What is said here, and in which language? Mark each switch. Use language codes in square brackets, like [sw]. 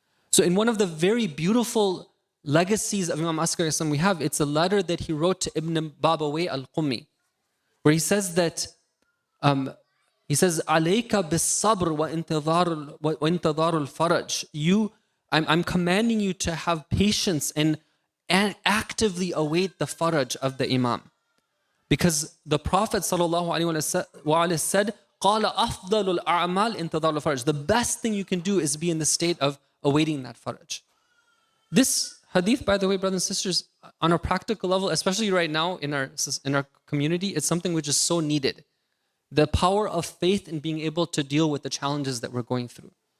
[en] So in one of the very beautiful legacies of Imam al-ʿAskarī we have, it's a letter that he wrote to Ibn Babawayh al-Qummi, where he says that, [ar] عَلَيْكَ بِالصَّبْرِ وَإِنْتِظَارُ الْفَرَجِ. [en] I'm commanding you to have patience and actively await the faraj of the Imam. Because the Prophet ﷺ said, [ar] قَالَ أَفْضَلُ الْأَعْمَالِ إِنْتِظَارُ الْفَرَجِ. [en] The best thing you can do is be in the state of awaiting that faraj. This hadith, by the way, brothers and sisters, on a practical level, especially right now in our community, it's something which is so needed. The power of faith in being able to deal with the challenges that we're going through.